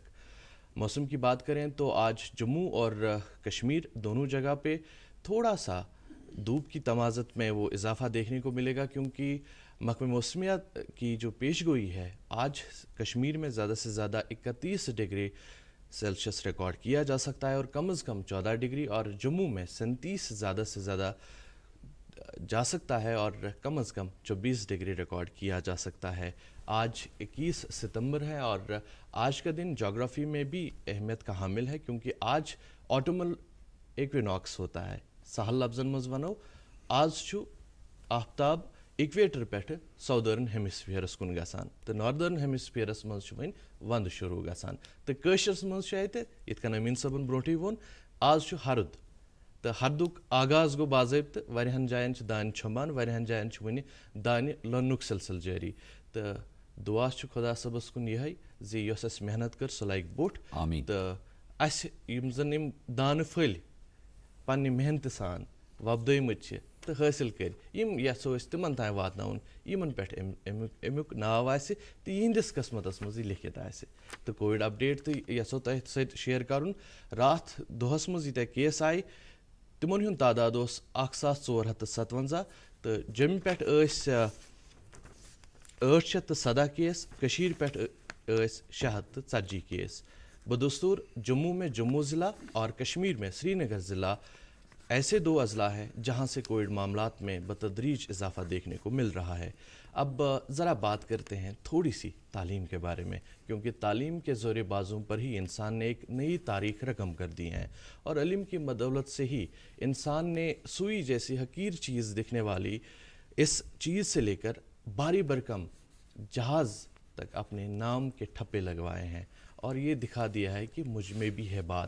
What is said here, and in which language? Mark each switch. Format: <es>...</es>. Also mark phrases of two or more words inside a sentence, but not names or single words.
<ur>موسم کی بات کریں تو آج جموں اور کشمیر دونوں جگہ پہ تھوڑا سا دھوپ کی تمازت میں وہ اضافہ دیکھنے کو ملے گا، کیونکہ محکمہ موسمیات کی جو پیش گوئی ہے آج کشمیر میں زیادہ سے زیادہ 31</ur> <en>degree Celsius</en> <ur>ریکارڈ کیا جا سکتا ہے اور کم از کم 14 ڈگری، اور جموں میں 37 زیادہ سے زیادہ جا سکتا ہے اور کم از کم 24 ڈگری ریکارڈ کیا جا سکتا ہے. آج 21 ستمبر ہے اور آج کا دن جغرافی میں بھی اہمیت کا حامل ہے، کیونکہ آج</ur> <en>autumnal equinox</en> <ur>ہوتا ہے.</ur> <ks>سہل لفظن مز ونو آج چھُ آفتاب اِکویٹر پٮ۪ٹھٕ</ks> <en>southern hemispheres</en> <ks>کُن گژھان تہٕ</ks> <en>northern hemispheres</en> <ks>منٛز چھُ وۄنۍ ونٛدٕ شروٗع گژھان. تہٕ کٲشرس منٛز چھُ اَتہِ یِتھ کٔنۍ أمیٖن صٲبن برونٛٹھٕے ووٚن آز چھُ ہرُد تہٕ ہردُک آغاز گوٚو باضٲبطہٕ. واریاہن جاین چھِ دانہِ چھۄمبان، واریاہن جاین چھُ وُنہِ دانہِ لوننُک سلسلہٕ جٲری. تہٕ دُعا چھُ خۄدا صٲبس کُن یِہوٚے زِ یۄس اَسہِ محنت کٔر سۄ لگہِ بوٚٹھ تہٕ اَسہِ یِم زن یِم دانہٕ پھٔلۍ پننہِ محنتہٕ سان وۄپدٲومٕتۍ چھِ تو حاصل کر یژھو أسۍ تِمن تام واتناوُن یِمن پٮ۪ٹھ امیُک ناو آسہِ تہٕ یِہنٛدِس قٕسمتس منٛز یہِ لیکھِتھ آسہِ تہٕ</ks> <en>Covid update</en> <ks>تہٕ یژھو تۄہہِ سۭتۍ شِیر کرُن راتھ دۄہس منٛز ییٖتیٛاہ کیس آیہِ تِمن ہُنٛد تعداد اوس 1457 تہٕ جوٚمہِ پٮ۪ٹھ ٲسۍ</ks> <ur>817</ur> <ks>کیس کٔشیٖرِ پٮ۪ٹھ ٲسۍ 640 کیس</ks> <ur>بدستور جموں میں جموں ضلع اور کشمیر میں سری نگر ضلع ایسے 2 اضلاع ہیں جہاں سے کووڈ معاملات میں بتدریج اضافہ دیکھنے کو مل رہا ہے. اب ذرا بات کرتے ہیں تھوڑی سی تعلیم کے بارے میں کیونکہ تعلیم کے زور بازوں پر ہی انسان نے ایک نئی تاریخ رقم کر دی ہے اور علم کی بدولت سے ہی انسان نے سوئی جیسی حقیر چیز دکھنے والی اس چیز سے لے کر بھاری بھرکم جہاز تک اپنے نام کے ٹھپے لگوائے ہیں اور یہ دکھا دیا ہے کہ مجھ میں بھی ہے بات.</ur>